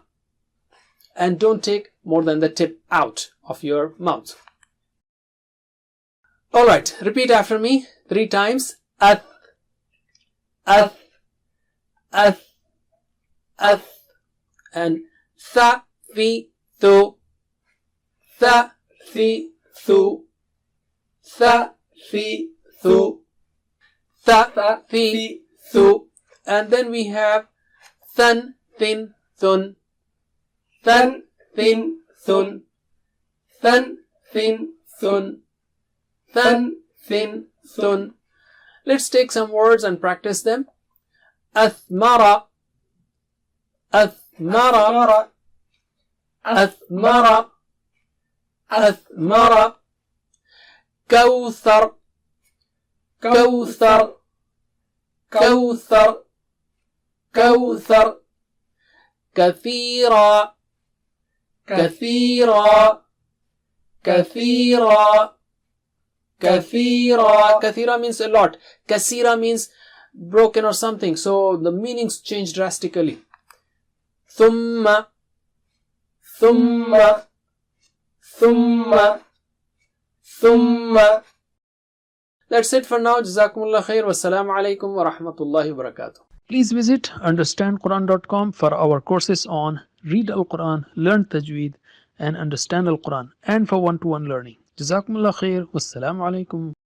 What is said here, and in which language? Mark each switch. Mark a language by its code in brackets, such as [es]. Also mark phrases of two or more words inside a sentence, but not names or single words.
[en] And don't take more than the tip out of your mouth. Alright, repeat after me 3 times. Ath, Ath, Ath, Ath. And Tha, Thi, Thu. Tha, Thi, Thu. Tha, Thi, Thu. Tha, Thi, Thu. And then we have Than, Thin, Thun. Than, Thin, Thun. Than, Thin, Thun. Than, Thin, Thun. Let's take some words and practice them. [ar] أثمرة، أثمرة، أثمرة، أثمرة. كوثر، كوثر، كوثر، كوثر. كثيرة، كثيرة، كثيرة، كثيرة. [en] Kathira means a lot. Kasira means broken or something. So the meanings change drastically. [ar] ثمّ، ثمّ، ثمّ، ثمّ. [en] That's it for now. [ar] جزاكم الله خير. والسلام عليكم ورحمة الله وبركاته. [en] Please visit understandquran.com for our courses on Read Al-Quran, Learn Tajweed and Understand Al-Quran, and for one-to-one learning. [ar] جزاكم الله خير. والسلام عليكم.